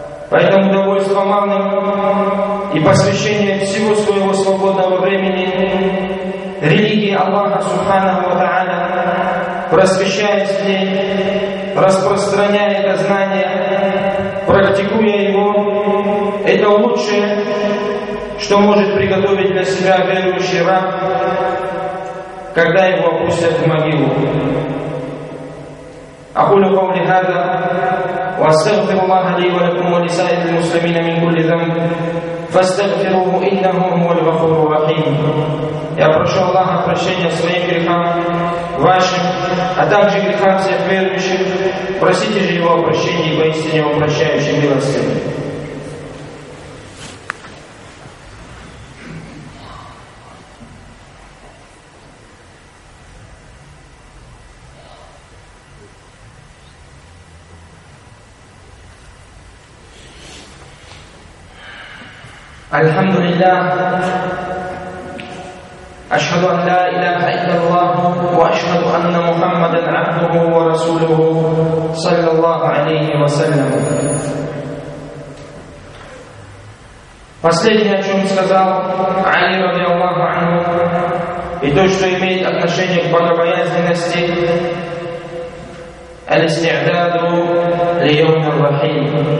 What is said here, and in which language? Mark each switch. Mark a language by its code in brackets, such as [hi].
[ru] Поэтому довольство малым и посвящение всего своего свободного времени религии Аллаха Субханаху ва Тааля, просвещаясь в ней, распространяя это знание, практикуя его, это лучшее, что может приготовить для себя верующий раб, когда его опустят в могилу. [ar] أقول قولي هذا وأستغفر الله لي ولكم ولسائر المسلمين من كل ذنب فاستغفروه إنه هو الغفور الرحيم. [ru] Я прошу Аллаха прощения своих грехов, ваших, а также грехов всех верующих. Просите же Его о прощении, поистине Он прощающий милостив. [ar] الحمد لله أشهد أن لا إله إلا الله وأشهد أن محمدا عبده ورسوله صلى الله عليه وسلم. [ru] Последнее, о чем сказал Али [ar] رضي الله عنه, [ru] и то, что имеет отношение к богобоязненности, [ar] الاستعداد ليوم الرحيم.